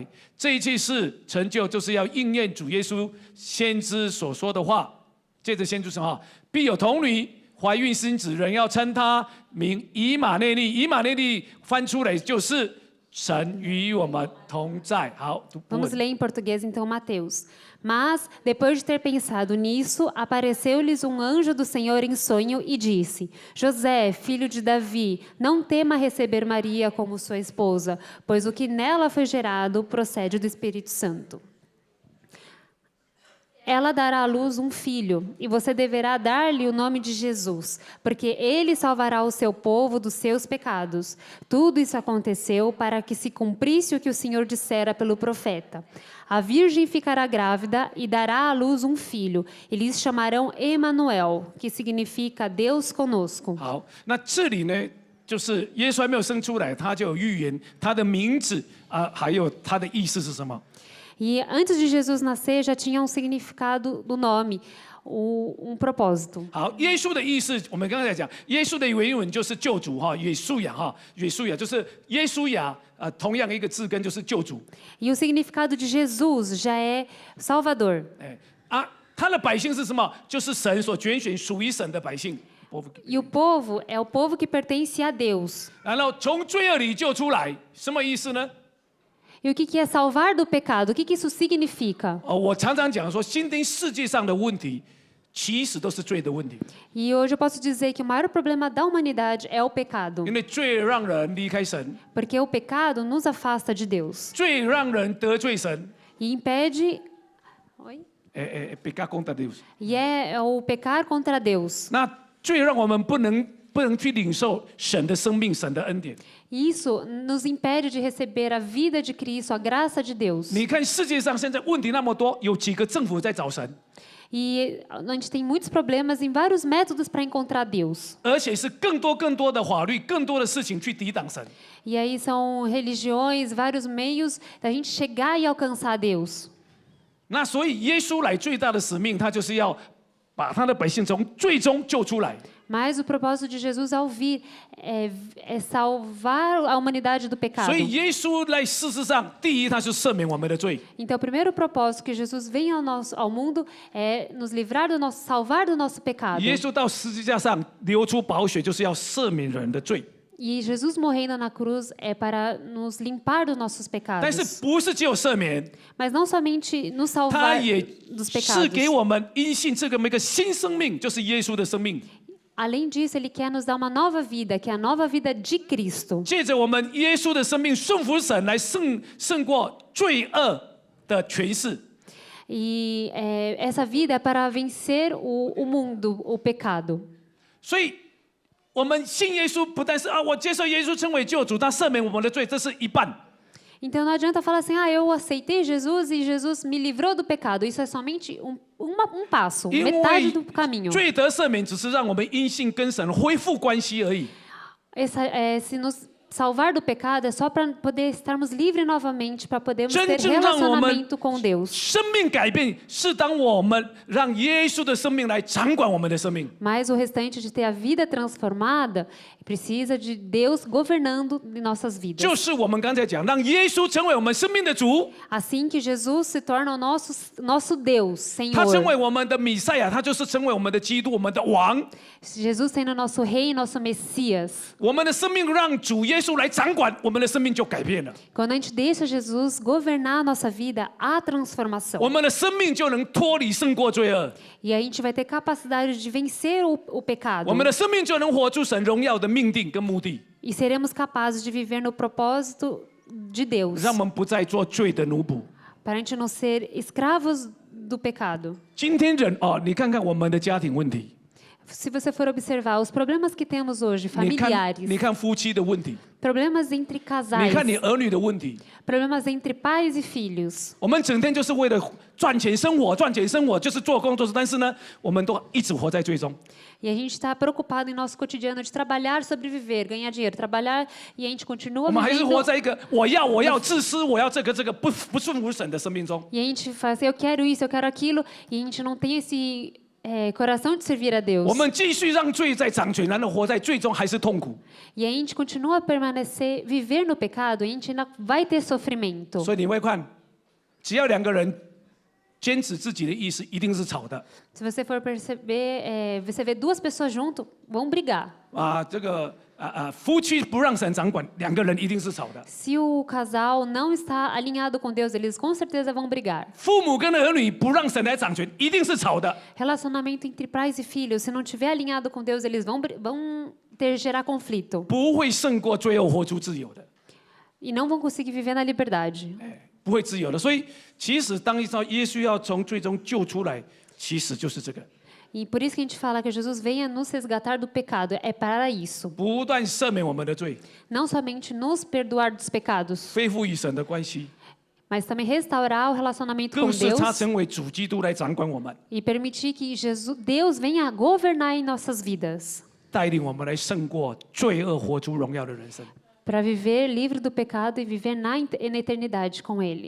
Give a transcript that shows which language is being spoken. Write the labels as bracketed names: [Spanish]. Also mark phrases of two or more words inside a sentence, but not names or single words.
[Chinese] 这一切事成就，就是要应验主耶稣先知所说的话。接着先知什么？必有童女怀孕生子，人要称他名以马内利。以马内利翻出来就是神与我们同在。好，读不 [Portuguese] Vamos [Chinese] 稳 [Portuguese] ler em português então Mateus. Mas, depois de ter pensado nisso, apareceu-lhes um anjo do Senhor em sonho e disse: José, filho de Davi, não tema receber Maria como sua esposa, pois o que nela foi gerado procede do Espírito Santo. Ela dará à luz um filho, e você deverá dar-lhe o nome de Jesus, porque ele salvará o seu povo dos seus pecados. Tudo isso aconteceu para que se cumprisse o que o Senhor dissera pelo profeta. A virgem ficará grávida e dará à luz um filho, e lhes chamarão Emanuel, que significa Deus conosco. [Chinese] 好，那这里呢，就是耶稣还没有生出来，他就有预言他的名字还有他的意思是什么？ [Portuguese] E antes de Jesus nascer, já tinha um significado do nome, propósito. [Chinese] 好，耶稣的意思，我们刚才讲，耶稣的原文就是救主哈，约书亚就是耶稣亚同样一个字根就是救主。 [Portuguese] E o significado de Jesus já é Salvador. [Chinese] 他的百姓是什么？就是神所拣选属于神的百姓。 [Portuguese] E o povo é o povo que pertence a Deus. [Chinese] 然后从罪恶里救出来，什么意思呢？ [Portuguese] E o que é salvar do pecado? O que isso significa? [Chinese] 我常常讲说，今天世界上的问题，其实都是罪的问题。 [Portuguese] E hoje eu posso dizer que o maior problema da humanidade é o pecado. [Chinese] 因为罪让人离开神， [Portuguese] Porque o pecado nos afasta de Deus. [Chinese] 罪让人得罪神。 [Portuguese] E impede... Oi? pecar contra Deus. E é o pecar contra Deus. [Chinese] 那罪让我们不能去领受神的生命、神的恩典。 [Portuguese] Isso nos impede de receber a vida de Cristo, a graça de Deus. [Chinese] 你看世界上现在问题那么多，有几个政府在找神？ [Portuguese] E a gente tem muitos problemas em vários métodos para encontrar Deus. [Chinese] 而且是更多的法律、更多的事情去抵挡神。 [Portuguese] E aí são religiões, vários meios da gente chegar e alcançar Deus. [Chinese] 那所以耶稣来最大的使命，他就是要把他的百姓从最终救出来。 [Portuguese] Mas o propósito de Jesus ao vir é salvar a humanidade do pecado. [Chinese] 所以耶稣来事实上，第一他是赦免我们的罪， [Portuguese] Então, o primeiro propósito que Jesus vem ao mundo é nos livrar salvar do nosso pecado. [Chinese] 耶稣到十字架上流出宝血，就是要赦免人的罪。 [Portuguese] E Jesus morrendo na cruz é para nos limpar dos nossos [Chinese] 但是 [Portuguese] pecados. [Chinese] 不是只有赦免， [Portuguese] Mas não somente nos [Chinese] 他 [Portuguese] salvar [Chinese] 也 [Portuguese] dos [Chinese] 是 [Portuguese] pecados. [Chinese] 给我们因信这个一个新生命，就是耶稣的生命。 [Portuguese] Além disso, Ele quer nos dar uma nova vida, que é a nova vida de Cristo. [Chinese] 借着我们耶稣的生命顺服神，来胜过罪恶的权势。 [Portuguese] E essa vida é para vencer o mundo, o pecado. [Chinese] 所以，我们信耶稣不但是我接受耶稣称为救主，他赦免我们的罪，这是一半。 [Portuguese] Então não adianta falar assim, eu aceitei Jesus e Jesus me livrou do pecado. Isso é somente um passo, [Chinese] 因 [Portuguese] metade [Chinese] 为 [Portuguese] do caminho. [Chinese] 罪得赦免只是让我们因信跟神恢复关系而已。 [Portuguese] Se nos salvar do pecado é só para poder estarmos livres novamente, para podermos ter [Chinese] 真正让我们 [Portuguese] relacionamento com Deus. [Chinese] 生命改变是当我们让耶稣的生命来掌管我们的生命。 [Portuguese] Mas o restante de ter a vida transformada precisa de Deus governando em nossas vidas. [Chinese] 就是我们刚才讲，让耶稣成为我们生命的主， [Portuguese] Assim que Jesus se torna o nosso Deus, [Chinese] 他成为 [Portuguese] Senhor. [Chinese] 我们的弥赛亚，他就是成为我们的基督，我们的王。 [Portuguese] Jesus sendo nosso rei, nosso Messias. [Chinese] 我们的生命让主耶稣来掌管，我们的生命就改变了， [Portuguese] Quando a gente deixa Jesus governar a nossa vida, há transformação. [Chinese] 我们的生命就能脱离胜过罪恶， [Portuguese] E a gente vai ter capacidade de vencer o pecado. [Chinese] 我们的生命就能活出神荣耀的命定跟目的， [Portuguese] E seremos capazes de viver no propósito de Deus. [Chinese] 让我们不再做罪的奴仆。 [Portuguese] Para a gente não ser escravos do pecado. [Chinese] 今天人你看看我们的家庭问题， [Portuguese] Se você for observar os problemas que temos hoje, [Chinese] 你看， [Portuguese] familiares, [Chinese] 你看夫妻的问题， [Portuguese] problemas entre [Chinese] 你 [Portuguese] casais, [Chinese] 看你儿女的问题， [Portuguese] problemas entre pais e filhos. [Chinese] 我们整天就是为了赚钱生活，赚钱生活就是做工作，但是呢，我们都一直活在最中。 [Portuguese] E a gente está preocupado em nosso cotidiano de trabalhar, sobreviver, ganhar dinheiro, trabalhar, e a gente [Chinese] 我 [Portuguese] continua [Chinese] 们还是 [Portuguese] vivendo. [Chinese] 活在一个我要自私，我要这个不顺服神的生命中。 [Portuguese] E a gente faz, eu quero isso, eu quero aquilo, e a gente não tem esse coração de servir a Deus. [Chinese] 我们继续让罪在掌权，然后活在最终还是痛苦。 [Portuguese] E a gente continua a permanecer, viver no pecado, e a gente ainda vai ter sofrimento. [Chinese] 所以你会看，只要两个人坚持自己的意思，一定是吵的 [Portuguese] Se você for perceber, você vê duas pessoas junto, vão brigar. 啊。 [Chinese] 夫妻不让神掌管，两个人一定是吵的。 [Portuguese] Se o casal não está alinhado com Deus, eles com certeza vão brigar. [Chinese] 父母跟儿女不让神来掌权，一定是吵的。 [Portuguese] Relacionamento entre pais e filhos, se não tiver alinhado com Deus, eles vão gerar conflito. [Chinese] 不会胜过最后活出自由的， [Portuguese] E não vão conseguir viver na liberdade. [Chinese] 不会自由的。所以，其实当耶稣要从最终救出来，其实就是这个， [Portuguese] E por isso que a gente fala que Jesus venha nos resgatar do pecado. É para isso. [Chinese] 不断赦免我们的罪， [Portuguese] Não somente nos perdoar dos pecados, [Chinese] 恢复与神的关系， [Portuguese] mas também restaurar o relacionamento com [Chinese] 更是他 [Portuguese] Deus [Chinese] 成为主基督来掌管我们， [Portuguese] e permitir que Deus venha governar em nossas vidas. [Chinese] 带领我们来胜过罪恶，活出荣耀的人生。 [Portuguese] Para viver livre do pecado e viver na eternidade com Ele.